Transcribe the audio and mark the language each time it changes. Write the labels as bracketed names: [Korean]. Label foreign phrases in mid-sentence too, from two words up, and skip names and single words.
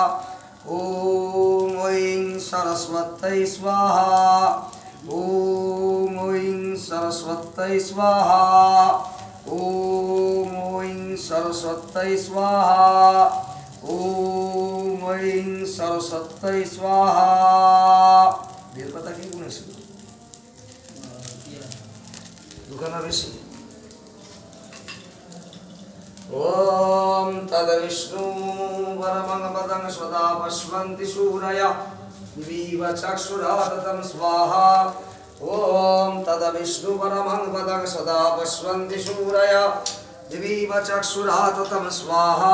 [Sanskrit] ॐ ऐं सरस्वत्यै स्वाहा। ॐ ऐं सरस्वत्यै स्वाहा। ॐ ऐं सरस्वत्यै स्वाहा। ॐ ऐं सरस्वत्यै स्वाहा। [Bangla] বেলপাতা কি গুনেছিল দোকানে বেশি। [Sanskrit] ॐ तद्विष्णु परमं पदं सदा पश्यन्ति सूरयः दिवीव चक्षुराततं स्वाहा। ॐ तद्विष्णु परमं पदं सदा पश्यन्ति सूरयः दिवीव चक्षुराततं स्वाहा।